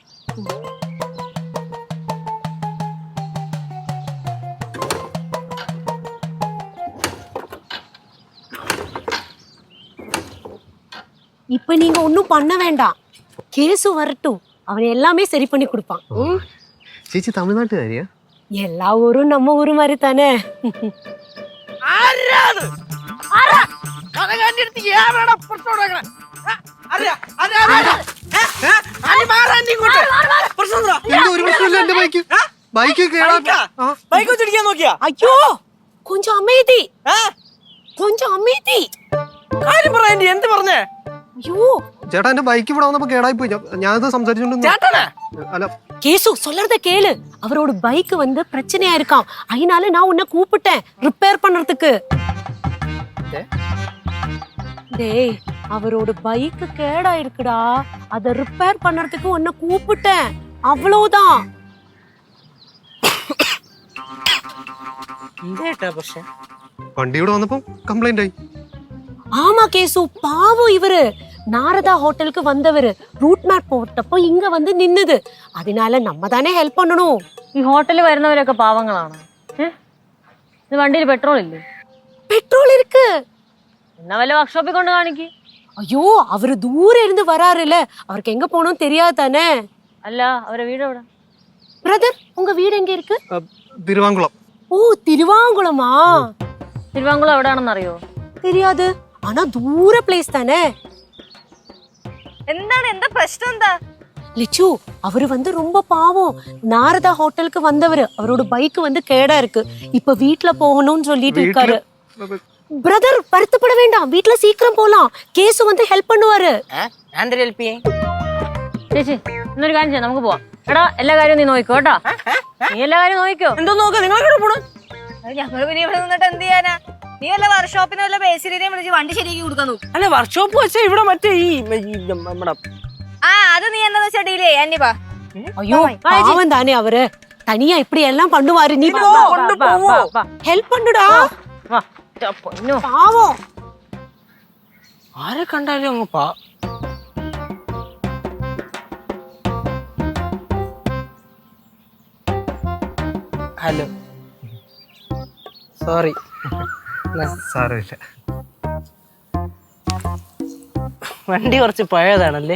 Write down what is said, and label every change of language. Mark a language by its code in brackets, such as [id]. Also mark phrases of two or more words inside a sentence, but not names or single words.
[ta] இப்ப நீங்க ஒன்னும் பண்ண வேண்டாம், கேசு வரட்டும், அவன் எல்லாமே சரி பண்ணி கொடுப்பான். [ml] ചേച്ചി തമിഴ്നാട്ടുകാരിയാ? [ta] எல்லா ஊரும் நம்ம ஊரு மாதிரி தானே. ஐயோ கொஞ்சம் அமைதி, கொஞ்சம் அமைதி. [ml] എന്ത് പറഞ്ഞേ? [ta] ஐயோ [ml] ചേട്ടാ എന്റെ ബൈക്ക് ഇവിടെ വന്നപ്പോ കേടായി പോയി. ഞാനത് സംസാരിച്ചോണ്ട് അല്ല [ta] கேசு சொல்றத கேளு. அவரோட பைக் வந்து பிரச்சனையா இருக்கான், அதனால நான் உன்னை கூப்பிட்டேன் ரிப்பேர் பண்றதுக்கு. டேய் அவரோட பைக் கேடா இருக்குடா, அத ரிப்பேர் பண்றதுக்கு உன்னை கூப்பிட்டேன், அவ்வளவுதான். [ml] വണ്ടി ഇവിടെ വന്നപ്പോ കംപ്ലൈന്റ് ആയി. [ta] ஆமா கேசு, பாவம் இவரு நாரதா ஹோட்டலுக்கு வந்தவரு ரூட் மேப் போட்டப்போ இங்க வந்து நின்னது, அதினால நம்ம தன்னே ஹெல்ப் பண்ணணும். [ml] ഈ ഹോട്ടലിൽ വരുന്നവരൊക്കെ പാവങ്ങളാണ്. ഇത് വണ്ടിയിൽ പെട്രോൾ ഇല്ലേ? [ta] പെട്രോൾ இருக்கு. [ml] എന്നാ വല്ല വർക്ക്ഷോപ്പിൽ കൊണ്ട് കാണിക്ക്. [ta] ஐயோ அவரு தூர இருந்து வராருல, அவருக்கு எங்க போகணும் தெரியாது தானே. [ml] അല്ല അവരെ വീട് എവിടെ? [ta] பிரதர் உங்க வீடு எங்க இருக்கு? [ml] തിരുവാങ്കുളം. [ta] ஓ തിരുവാങ്കുളമാ. [ml] തിരുവാങ്കുളം എവിടെയാണെന്ന് അറിയോ? [ta] தெரியாது, ஆனா தூர பிளேஸ் தானே. [ml] എന്താണ്, എന്താ പ്രശ്നം? എന്താ [ta] லிச்சு, அவரு வந்து ரொம்ப பாவம், நாரதா ஹோட்டலுக்கு வந்தவரு, அவரோட பைக் வந்து கேடா இருக்கு, இப்ப வீட்ல போகணும்னு சொல்லிட்டு இருக்காரு. பிரதர் வருத்தப்பட வேண்டாம், வீட்ல சீக்கிரம் போலாம், கேசு வந்து ஹெல்ப் பண்ணுவாரு. [ml] ചേച്ചി എന്നൊരു കാര്യം ചെയ്യാം, നമുക്ക് പോവാം. എടാ എല്ലാ കാര്യവും നീ നോക്കിക്കോ കേട്ടോ. നീ എല്ലാ കാര്യം നോക്കിക്കോ. എന്തോ നോക്ക, നിങ്ങൾ പോണു? ഞങ്ങള് പിന്നെ ഇവിടെ നിന്നിട്ട് എന്ത് ചെയ്യാനാ? നീ വല്ല വർക്ക്ഷോപ്പിനെ വല്ല ബേസിലിനെയും വിളിച്ച് വണ്ടി ശരിയാക്കി കൊടുക്കാൻ നോക്കും. അല്ല വർക്ക്ഷോപ്പ് വെച്ചാ ഇവിടെ മറ്റേ ഈ നമ്മുടെ അത് നീ എന്താന്ന് വെച്ചാ ഡീൽ ചെയ്യാ. അന്യപ്പാ [ta] ஐயோ பாவம் தானே அவரு, தனியா இப்படி எல்லாம் பண்ணுவாரு. நீ ஹெல்ப் பண்ணுடா, பாவம். [ml] ആരെ കണ്ടാലും അങ്ങ് [en] hello sorry. [ml] സാരമില്ല. വണ്ടി കുറച്ച് പഴയതാണല്ലേ?